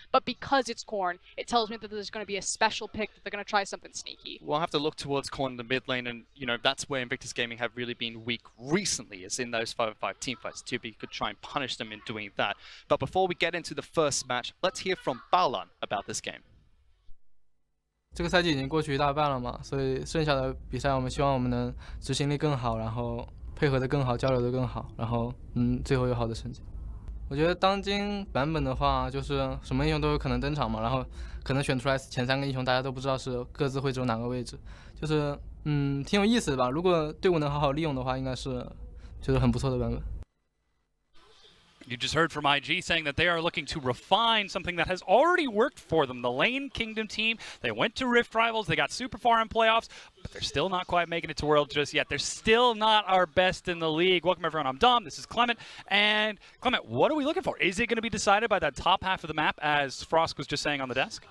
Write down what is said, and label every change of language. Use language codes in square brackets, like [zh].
[en] But because it's Korn, it tells me that there's going to be a special pick, that they're going to try something sneaky. We'll have to look towards Korn in the mid lane, and that's where Invictus Gaming have really been weak recently, is in those 5v5 team fights. TOP could try and punish them in doing that. But before we get into the first match, let's hear from Baolan about this game. [zh] 这个赛季已经过去一大半了嘛，所以剩下的比赛我们希望我们能执行力更好，然后配合得更好，交流得更好，然后最后有好的成绩。我觉得当今版本的话，就是什么英雄都有可能登场嘛，然后可能选出来前3个英雄大家都不知道是各自会走哪个位置，就是挺有意思的吧。如果队伍能好好利用的话，应该是就是很不错的版本。 [en] You just heard from IG saying that they are looking to refine something that has already worked for them. The Lane Kingdom team, they went to Rift Rivals, they got super far in playoffs, but they're still not quite making it to World just yet. They're still not our best in the league. Welcome, everyone. I'm Dom. This is Clement. And Clement, what are we looking for? Is it going to be decided by that top half of the map, as Frost was just saying on the desk?